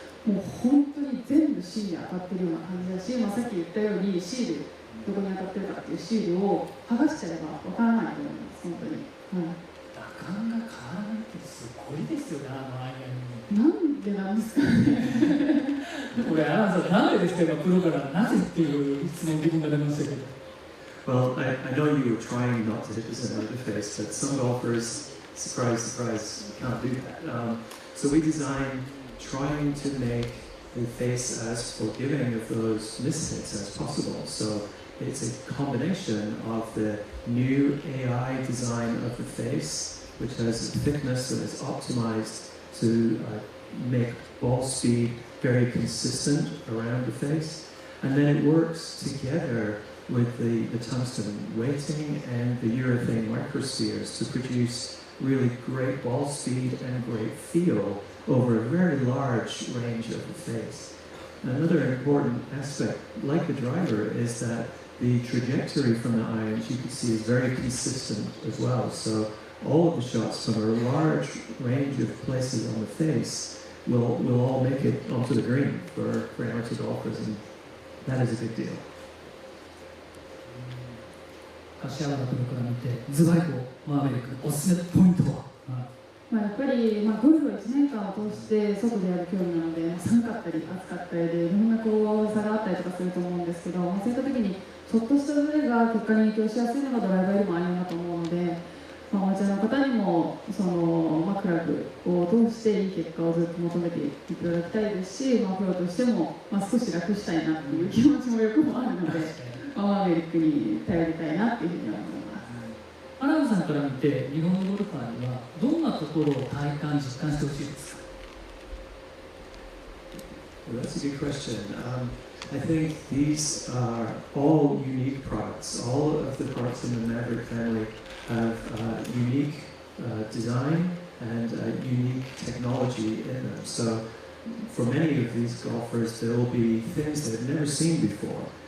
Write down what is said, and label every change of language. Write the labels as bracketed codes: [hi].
[ja] もう本当に全部シールに当たってるような感じだし、さっき言ったようにシールどこに当たってるかっていうシールを剥がしちゃえばわからないと思います、本当に。打感が変わらないってすごいですよね、あの間に。なんでなんですかね。これ、アランさん、なんでですか、プロからなぜっていう質問、疑問が出ましたけど。 [en] Well, I know you were trying not to hit the center of the face, but some golfers, surprise, surprise, can't do that. So we designed trying to make the face as forgiving of those mishits as possible. So it's a combination of the new AI design of the face, which has a thickness that is optimized to make ball speed very consistent around the face. And then it works together with the tungsten weighting and the urethane microspheres to produce really great ball speed and great feel over a very large range of the face. Another important aspect, like the driver, is that the trajectory from the irons you can see is very consistent as well. So all of the shots from a large range of places on the face will all make it onto the green for amateur golfers, and that is a big deal. [ja] 柏原プロから見て、ズバリとマーベリックのおすすめポイントは、やっぱり、ゴルフは1年間を通して外でやる競技なので、寒かったり暑かったりでいろんな差があったりとかすると思うんですけど、そういった時にちょっとしたズレが結果に影響しやすいのがドライバーよりもあるなと思うので、アマチュアの方にもクラブを通していい結果をずっと求めていただきたいですし、プロとしても、少し楽したいなっていう気持ちもよくもあるので、マーベリックに頼りたいなっていうふうには思います。アランさんから見て、日本のゴルファーにはどんなところを体感、実感してほしいですか？ [en] Well, that's a good question. I think these are all unique products. All of the products in the Maverick family have unique design and unique technology in them. So for many of these golfers, there will be things they've never seen before.